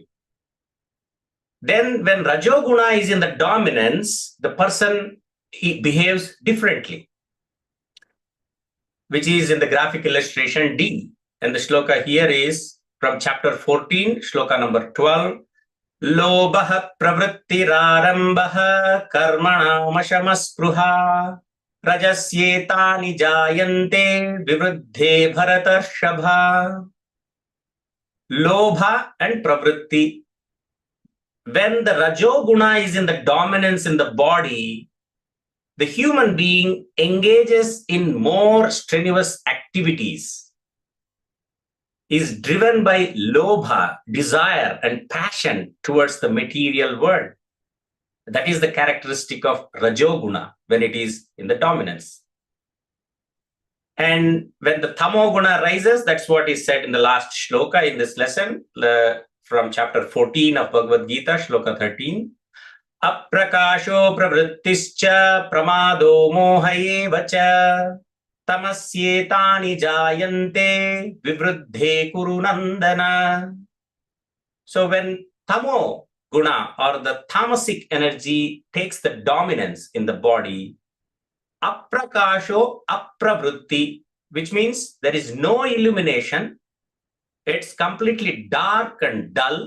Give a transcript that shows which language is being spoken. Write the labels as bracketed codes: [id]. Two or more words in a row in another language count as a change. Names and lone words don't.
[en] Then when [sa] Rajo Guna [en] is in the dominance, the person he behaves differently, which is in the graphic illustration D. And the shloka here is from chapter 14, shloka number 12. [sa] Lobha pravrittirarambha karmanamashamaspruha rajasyetani jayante vivruddhe bharatashabha. Lobha and pravritti. [en] When the rajoguna is in the dominance in the body, the human being engages in more strenuous activities, is driven by lobha, desire and passion towards the material world. That is the characteristic of rajoguna when it is in the dominance. And when the tamoguna rises, that's what is said in the last shloka in this lesson, from chapter 14 of Bhagavad Gita, shloka 13. [sa] Aprakasho pravrittischa pramado mohayevacha tamasyetani jayante vivruddhe kuru nandana. [en] So when [sa] tamo guna [en] or the tamasic energy takes the dominance in the body, [sa] aprakasho apravritti, [en] which means there is no illumination, it's completely dark and dull.